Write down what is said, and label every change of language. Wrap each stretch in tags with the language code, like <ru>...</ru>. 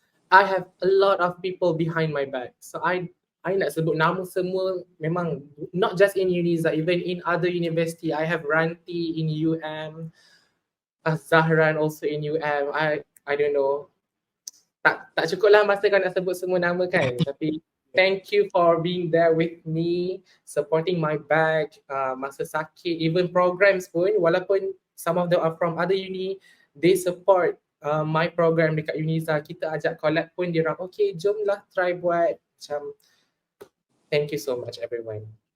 <en>I have a lot of people behind my back. So I</en> <ms>nak sebut nama semua,</ms> <en>memang not just in Uniza, even in other university. I have Ranti in UM, Zahran also in UM. I don't know.</en> <ms>Tak cukup lah masa kau nak sebut semua nama kan.</ms> <en>Tapi thank you for being there with me, supporting my back masa sakit, even programs pun, walaupun some of them are from other uni, they support my program dekat Uniza.</en> <ms>Kita ajak collab pun dia orang, okay jom lah try buat. Macam</ms> <en>thank you so much everyone.</en>